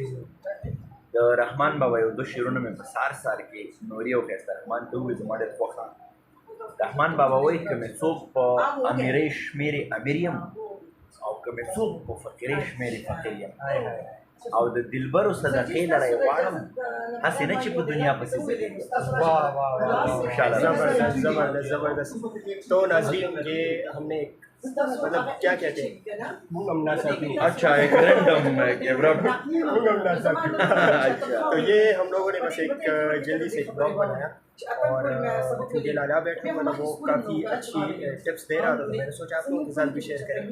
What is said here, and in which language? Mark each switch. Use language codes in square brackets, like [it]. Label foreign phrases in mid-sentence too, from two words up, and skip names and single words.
[ps] د رحمان بابا یو دوه شعرونه مې په سار کې نوري او ښایسته رحمان ته وویل زما ډېر خوښ رحمان بابا وایي که مې څوک په امیرۍ شمېرې امیر یم او که مې څوک په فقیرۍ شمېرې فقیر یم او د دلبرو صدقې لره یې غواړم هسې نه چې په دنیا پسې ځلېږم. زبردست. [hi] तो नाज़रीन ये हम ने मतलब क्या कहते हैं अच्छा एक [en] random camera [hi] तो ये हम लोगों ने बस एक जल्दी से ब्लॉग बनाया और क्योंकि लाला बैठा मतलब वो काफ़ी अच्छी टिप्स दे रहा था तो मैंने सोचा आप लोगों के साथ भी शेयर करेंगे.